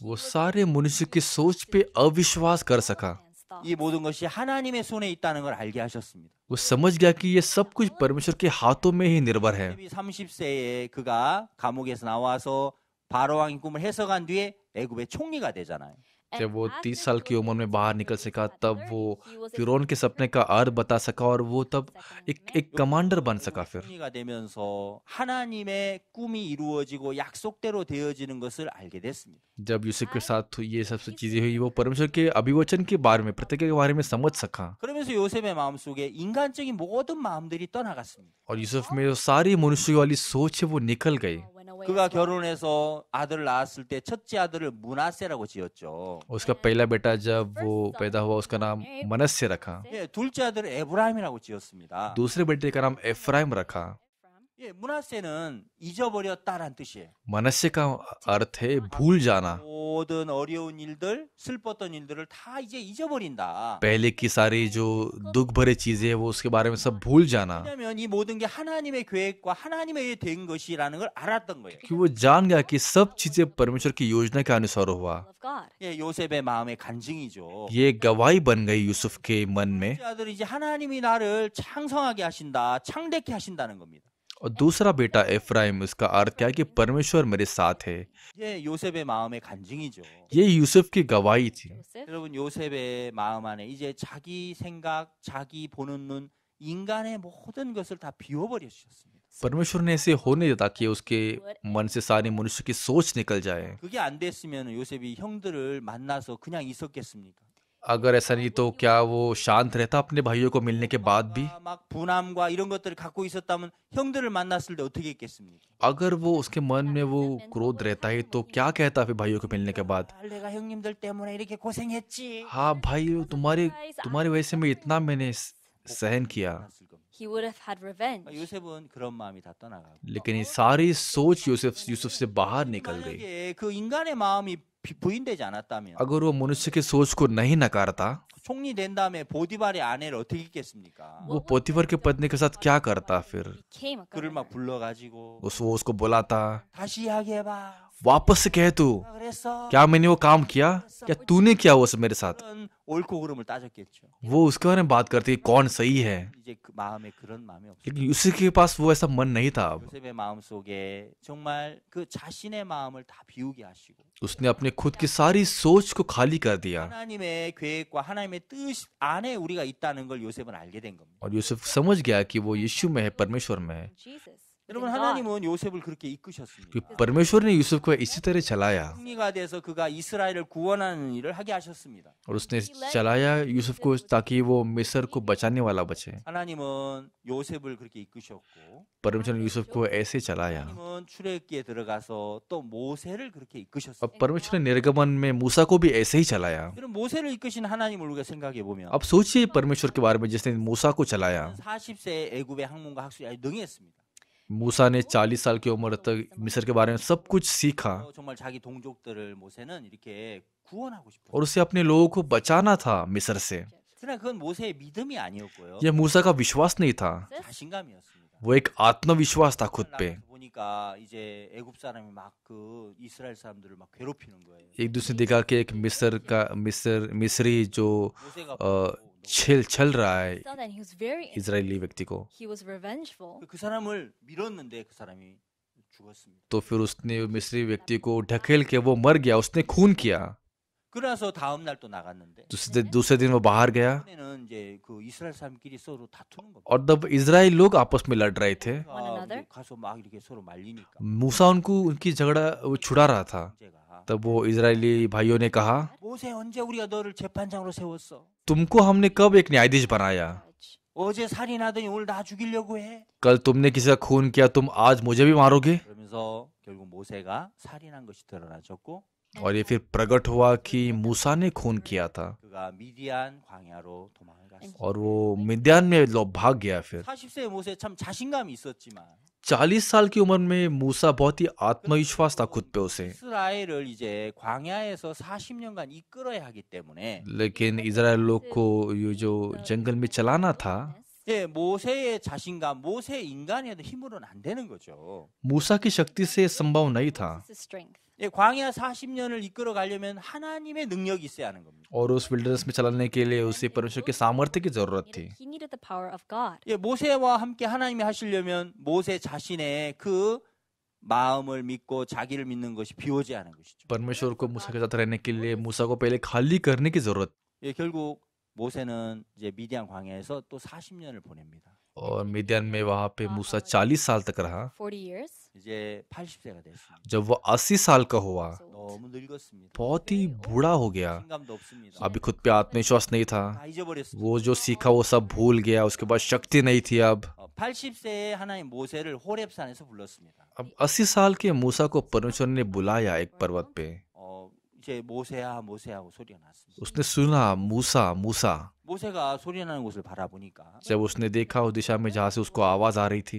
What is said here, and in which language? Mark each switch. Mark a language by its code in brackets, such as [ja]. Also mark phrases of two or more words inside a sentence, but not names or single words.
[hi] वो सारे मनुष्य की सोच पे अविश्वास कर सका। [ko] 이 모든 것이 하나님의 손에 있다는 걸 알게 하셨습니다. [hi] वो समझ गया कि ये सब कुछ परमेश्वर के हाथों में ही निर्भर है। [ko] 30세에 그가 감옥에서 나와서 바로 왕의 꿈을 해석한 뒤에 애굽의 총리가 되잖아요. [hi] जब वो 30 साल की उम्र में बाहर निकल सका तब वो फिरौन के सपने का अर्थ बता सका और वो तब एक कमांडर बन सका। फिर [ko] 총리가 되면서 하나님의 꿈이 이루어지고 약속대로 되어지는 것을 알게 됐습니다. [hi] जब यूसुफ के साथ ये सब चीजें हुई, वो परमेश्वर के अभिवचन के बारे में, प्रतिज्ञा के बारे में समझ सका। [ko] 그러면서 요셉의 마음속에 인간적인 모든 마음들이 떠나갔습니다. [hi] और यूसुफ में जो सारी मनुष्य वाली सोच है वो निकल गई। [ko] 그가 결혼해서 아들을 낳았을 때 첫째 아들을 문하세라고 지었죠. [hi] उसका पहला बेटा जब वो पैदा हुआ उसका नाम मनस्य रखा। [ko] 예, 둘째 아들을 에브라임이라고 지었습니다. [hi] दूसरे बेटे का नाम एफ्राइम रखा। [ko] 예, 문하세는 잊어버렸다란 뜻이에요. [hi] मनस्य का अर्थ है भूल जाना। [ko] 모든 어려운 일들, 슬펐던 일들을 다 이제 잊어버린다. [hi] पहले की सारी जो दुख भरे चीजें वो उसके बारे में सब भूल जाना। [ko] 왜냐하면 이 모든 게 하나님의 계획과 하나님에 의해 된 것이라는 걸 알았던 거예요. [hi] कि वो जान गया कि सब चीजें परमेश्वर की योजना के अनुसार हुआ। [en] of God. [ko] 예, 요셉의 마음의 간증이죠. [hi] ये गवाही बन गई यूसुफ के मन में। [ko] 첫째 아들이 이제 하나님이 나를 창성하게 하신다, 창대케 하신다는 겁니다. [hi] और दूसरा बेटा एफ्राइम, उसका अर्थ क्या है कि परमेश्वर मेरे साथ है। [ko] 예, 요셉의 마음의 간증이죠. [hi] ये यूसुफ की गवाही थी। Joseph. [ko] 여러분 요셉의 마음 안에 이제 자기 생각, 자기 보는 눈, 인간의 모든 것을 다 비워버려 주셨습니다. [hi] परमेश्वर ने ऐसे होने दिया ताकि उसके मन से सारी मनुष्य की सोच निकल जाए। [ko] 그게 안 됐으면 요셉이 형들을 만나서 그냥 있었겠습니까? [hi] अगर ऐसा नहीं तो क्या वो शांत रहता अपने भाइयों को मिलने के बाद भी? [ko] 막 분함과 이런 것들을 갖고 있었다면 형들을 만났을 때 어떻게 했겠습니까? [hi] अगर वो उसके मन में वो क्रोध रहता है तो क्या कहता फिर भाइयों को मिलने के बाद? [ko] 내가 형님들 때문에 이렇게 गो생했지. [hi] हाँ भाई, तुम्हारी वजह से मैं इतना मैंने सहन किया। [ko] 만났을 겁니다. [en] He would have had revenge. [ko] 요셉은 그런 마음이 다 떠나가고. [hi] लेकिन ये सारी सोच यूसुफ से बाहर निकल गई। [ko] 만약에 그 인간의 마음이 부인되지 않았다면 [hi] अगर वो मनुष्य की सोच को नहीं नकारता, [ko] 총리 된 다음에 보디발의 아내를 어떻게 했겠습니까? [hi] वो पोतीफर के पत्नी के साथ क्या करता फिर? [en] Became a [ko] 그를 막 [en] governor. [ko] 불러가지고 [hi] वो उसको बुलाता, [ko] 다시 이야기해봐. [hi] वापस से कह तू, [ko] 누가 그랬어? [hi] क्या मैंने वो काम किया? क्या तूने किया वो सब मेरे साथ? [ko] 그런 옳고 그름을 따졌겠죠. [hi] वो उसके बारे में बात करती कौन सही है, [ko] 이제 그 마음에 그런 마음이 없어요. [hi] लेकिन उसके पास वो ऐसा मन नहीं था। अब [ko] 요셉의 마음 속에 정말 그 자신의 마음을 다 비우게 하시고 [hi] उसने अपने खुद की सारी सोच को खाली कर दिया [ko] 하나님의 계획과 하나님의 뜻 안에 우리가 있다는 걸 요셉은 알게 된 겁니다. [hi] और यूसुफ समझ गया कि वो यीशु में है, परमेश्वर में है। Jesus. [ko] 여러분 [en] within God. [ko] 하나님은 요셉을 그렇게 [hi] कि [ko] 이끄셨습니다. [hi] परमेश्वर ने यूसुफ को इसी तरह चलाया [ko] 승리가 돼서 그가 이스라엘을 구원하는 일을 하게 하셨습니다. [hi] और उसने चलाया यूसुफ को ताकि वो मिस्र को बचाने वाला बचे। [ko] 하나님은 요셉을 그렇게 이끄셨고 [hi] परमेश्वर ने यूसुफ को ऐसे चलाया [ko] 하나님은 출애굽기에 들어가서 또 모세를 그렇게 [hi] और [ko] 이끄셨습니다. [hi] परमेश्वर ने निर्गमन में मूसा को भी ऐसे ही चलाया। [ko] 그럼 모세를 이끄신 하나님을 우리가 생각해 보면 [hi] अब सोचिए परमेश्वर के बारे में जिसने मूसा को चलाया। [ko] 40세 애굽의 학문과 학술이 아주 능했습니다. [hi] मूसा ने 40 साल की उम्र तक मिस्र के बारे में सब कुछ सीखा [ko] 정말 자기 동족들을 모세는 이렇게 구원하고 싶었어요. [hi] और उसे अपने लोगों को बचाना था मिस्र से। [ko] 그러나 그건 모세의 믿음이 아니었고요. [hi] यह मूसा का विश्वास नहीं था, [ko] 자신감이었습니다. [hi] वो एक आत्मविश्वास था खुद पे। [ko] 나가서 보니까 이제 애굽 사람이 막 그 이스라엘 사람들을 막 괴롭히는 거예요. [hi] एक दूसरे ने देखा कि एक मिस्री जो [ko] 모세가 [hi] छल रहा है [en] Saw that he was very [hi] इजरायली व्यक्ति को, [en] he was revengeful. [ko] 그 सा람을 밀었는데 그 사람이 죽었습니다. [hi] तो फिर उसने मिस्री व्यक्ति को ढकेल के वो मर गया, उसने खून किया। [ko] 그래서 다음 날 또 나갔는데 [hi] दूसरे दिन वो बाहर गया [ko] 이번에는 이제 그 이스라엘 사람끼리 서로 다투는 겁니다. [hi] और तब इजराइल लोग आपस में लड़ रहे थे। [en] One another. [ko] 이제 가서 막 이렇게 서로 말리니까 [hi] मूसा उनकी झगड़ा वो छुड़ा रहा था। [ko] 문제가 [hi] तब वो इजरायली भाइयों ने कहा, [ko] 모세 언제 우리가 너를 재판장으로 세웠어? [hi] तुमको हमने कब एक न्यायाधीश बनाया? Judge. [ko] 어제 살인하더니 오늘 나 죽이려고 해? [hi] कल तुमने किसी का खून किया, तुम आज मुझे भी मारोगे? [ko] 그러면서 결국 모세가 살인한 것이 드러나졌고 [hi] और ये फिर प्रकट हुआ कि मूसा ने खून किया था [ko] 그가 미디안 광야로 도망을 갔습니다. [hi] और वो मिद्यान में भाग गया। फिर [ko] 40세의 모세 참 자신감이 있었지만 [hi] 40 साल की उम्र में मूसा बहुत ही आत्मविश्वास था खुद पे उसे, [ko] 이스라엘을 이제 광야에서 40년간 이끌어야 하기 때문에 [hi] लेकिन इजराइल लोग को ये जो जंगल में चलाना था, [ko] 예, 모세의 자신감, 모세의 인간의 힘으로는 안 되는 거죠. [hi] मूसा की शक्ति से संभव नहीं था। [en] This is strength. [ko] 예, 광야 40년을 이끌어 가려면 하나님의 능력이 있어야 하는 겁니다. [hi] और उस विल्डरनेस में चलाने के लिए उसे परमेश्वर के सामर्थ्य की जरूरत थी। [en] He needed the power of God. [ko] 예, 모세와 함께 하나님이 하시려면 모세 자신의 그 마음을 믿고 자기를 믿는 것이 비워져야 하는 것이죠. [hi] परमेश्वर को मूसा के साथ रहने के लिए मूसा को पहले खाली करने की जरूरत, [ko] 예, 결국 모세는 이제 미디안 광야에서 또 40년을 보냅니다. [hi] और मिद्यान में वहां पे मूसा 40 साल तक रहा। [en] 40 years. [ko] 이제 80세가 됐습니다. [hi] जब वो 80 साल का हुआ, [ko] 너무 늙었습니다. [hi] बहुत ही बूढ़ा हो गया। [ko] 신감도 없습니다. [hi] अभी खुद पे आत्मविश्वास नहीं था, [ko] 다 잊어버렸습니다. [hi] वो जो सीखा वो सब भूल गया, उसके बाद शक्ति नहीं थी। अब [ko] 80세에 하나님 모세를 호렙산에서 불렀습니다. [hi] अब 80 साल के मूसा को परमेश्वर ने बुलाया एक पर्वत पे। [ko] 이제 모세야 모세하고 소리가 났습니다. [hi] उसने सुना मूसा मूसा। [ko] 모세가 소리 나는 곳을 바라보니까 [hi] जब उसने देखा उस दिशा में जहाँ से उसको आवाज आ रही थी,